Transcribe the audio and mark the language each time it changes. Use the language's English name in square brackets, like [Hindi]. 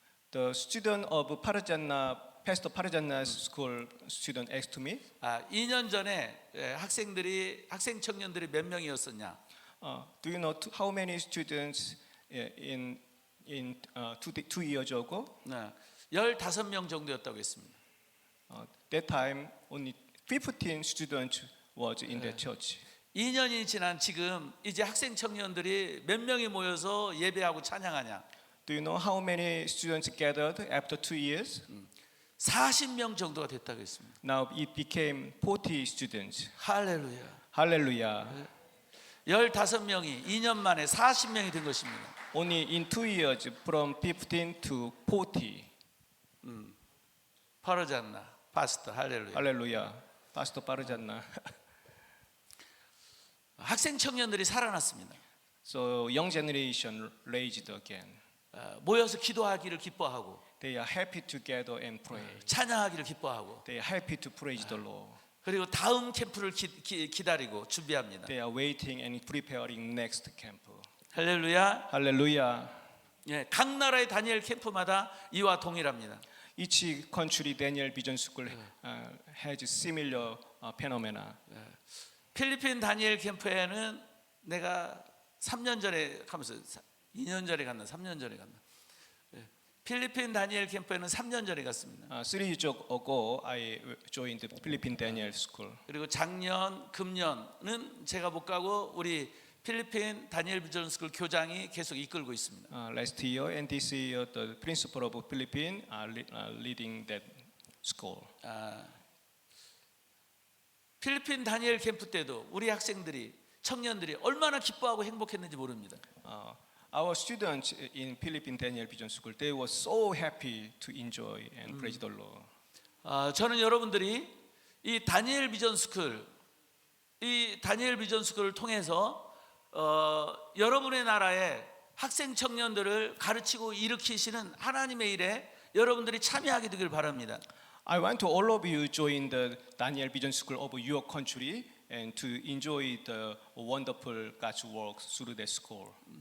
[English] The student of Pastor Parajanna's school student asked to me. [Korean] 2년 전에 학생 청년들이 몇 명이었었냐? [English] Do you know how many students in 2 years ago? [Korean] 15명 정도였다고 했습니다. [English] That time only 15 students was in the church. [Korean] 2년이 지난 지금 이제 학생 청년들이 몇 명이 모여서 예배하고 찬양하냐? [English] Do you know how many students gathered after 2 years? [Korean] 40명 정도가 됐다고 했습니다. [English] Now it became 40 students. [Korean] 할렐루야. [English] Hallelujah. [Korean] 15명이 2년 만에 40명이 된 것입니다. [English] Only in 2 years, from 15 to 40. [Korean] 퍼르잔나 파스터 할렐루야. [English] Hallelujah. Pastor Parajanna. [Korean] 학생 청년들이 살아났습니다. [English] So young generation raised again. [Korean] 모여서 기도하기를 기뻐하고 [English] They are happy to gather and pray. [Korean] 찬양하기를 기뻐하고 [English] They are happy to praise the Lord. [Korean] 그리고 다음 캠프를 기다리고 준비합니다. [English] They are waiting and preparing next camp. [Korean] 할렐루야. [English] Hallelujah. [Korean] 예, 각 나라의 다니엘 캠프마다 이와 동일합니다. [English] Each country Daniel Vision School has similar phenomena. [Korean] 필리핀 다니엘 캠프에는 내가 3년 전에 가면서 2년 전에 갔나 3년 전에 갔나. 필리핀 다니엘 캠프에는 3년 전에 갔습니다. [English] 3 years ago, I joined the Philippine Daniel School. [Korean] 그리고 작년, 금년은 제가 못 가고 우리 필리핀 다니엘 비전 스쿨 교장이 계속 이끌고 있습니다. [English] Last year and this year, the principal of Philippines are leading that school. [Korean] 필리핀 다니엘 캠프 때도 우리 학생들이 청년들이 얼마나 기뻐하고 행복했는지 모릅니다. [English] Our students in Philippine Daniel Vision School, they were so happy to enjoy and praise the Lord. [Korean] 저는 여러분들이 이 다니엘 비전 스쿨, 이 다니엘 비전 스쿨을 통해서 여러분의 나라에 학생 청년들을 가르치고 일으키시는 하나님의 일에 여러분들이 참여하게 되길 바랍니다. [English] I want to all of you join the Daniel Vision School of your country and to enjoy the wonderful God's work through the school.